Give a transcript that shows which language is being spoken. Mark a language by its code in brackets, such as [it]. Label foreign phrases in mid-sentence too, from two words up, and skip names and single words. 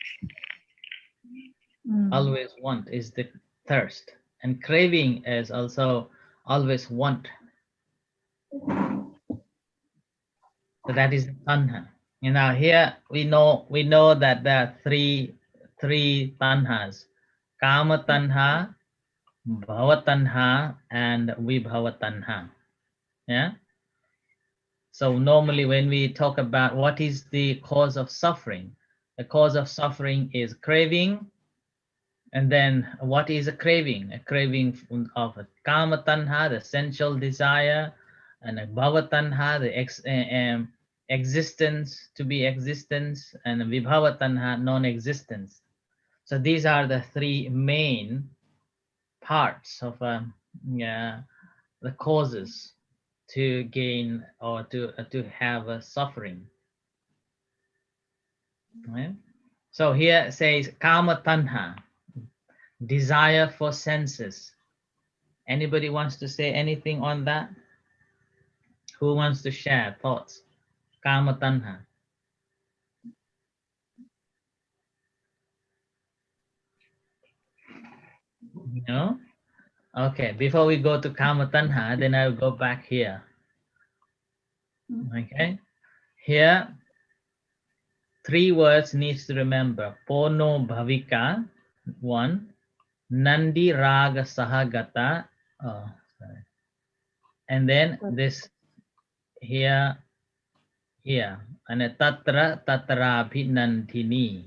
[en] Always want is the thirst, and craving is also always want. So that is the tanha. You know, here we know that there are three tanhas: [pi] kama tanha, bhava tanha, [en] and [pi] vibhava tanha. [en] Yeah. So normally when we talk about what is the cause of suffering, the cause of suffering is craving. And then what is a craving? A craving of a [pi] kama tanha, [en] the sensual desire, and a [pi] bhava tanha, [en] the existence, to be existence, and a [pi] vibhava tanha, [en] non-existence. So these are the three main parts of the causes to gain or to have a suffering. Right? So here it says [pi] kama tanha, [en] desire for senses. Anybody wants to say anything on that? Who wants to share thoughts? [pi] Kama tanha. [en] No? Okay, before we go to [pi] kama tanha, [en] then I'll go back here. Okay, here three words needs to remember. [pi] Pono bhavika, one. Nandi raga sahagata, [en] oh, sorry. And then this here, and a [pi] tatra tatrabhi nandini.